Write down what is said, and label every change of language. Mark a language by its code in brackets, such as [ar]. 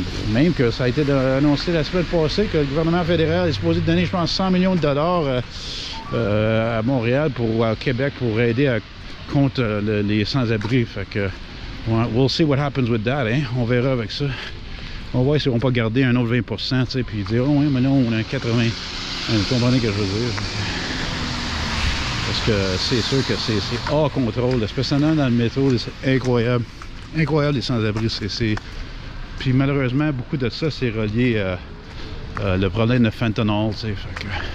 [fr] Même que ça a été annoncé la semaine passée que le gouvernement fédéral est supposé donner, je pense, 100 millions de dollars à Montréal, à Québec, pour aider contre les sans-abri. Fait que, [en] we'll see what happens with that, hein? [fr] On verra avec ça. On va voir si on va pas garder un autre 20%, tu sais, puis dire, oh oui, mais là, on a 80. Vous comprenez ce que je veux dire? Parce que c'est sûr que c'est hors contrôle, spécialement dans le métro, c'est incroyable. Incroyable les sans-abri. Puis malheureusement, beaucoup de ça, c'est relié à le problème de fentanyl, tu sais. Fait que...